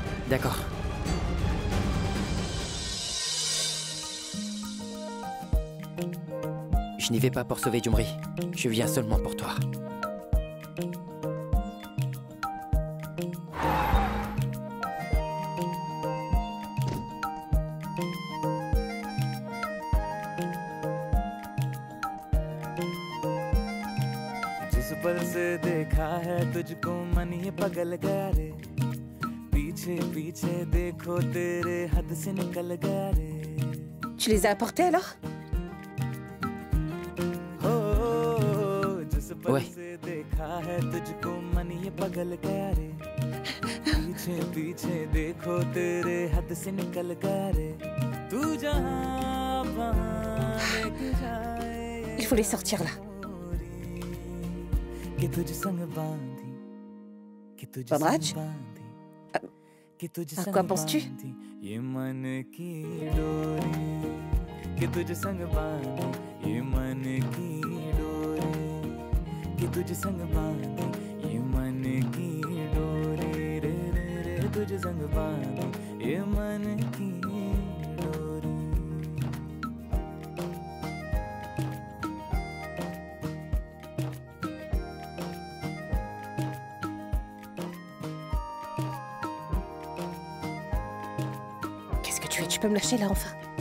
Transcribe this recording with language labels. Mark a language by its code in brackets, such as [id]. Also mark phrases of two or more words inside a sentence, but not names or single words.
[fr] D'accord. Je n'y vais pas pour sauver Jumri. Je viens seulement pour toi. [hi] जिस पल से देखा है तुझको मन ये पगल गया रे पीछे पीछे देखो तेरे हद से निकल गया रे [fr] Tu les as apportés alors? Ouais. [hi] देखा है तुझको मन ये पगल गया रे पीछे पीछे देखो तेरे हद से निकल गया रे तू जहाँ लेके जाए [fr] Il faut les sortir là. [hi] कि तुझ संग बांधी कि तुझ [fr] Bonraj? [hi] संग बांधी कि तुझ [fr] À [hi] संग [fr] quoi penses-tu? [hi] बांधी ये मन की डोरी कि तुझ संग बांधी ये मन की डोरी कि तुझ संग बांधी ये मन की डोरी रे रे रे तुझ संग बांधी ये मन की डोरी [fr] Qu'est-ce que tu fais? Tu peux me lâcher là enfin?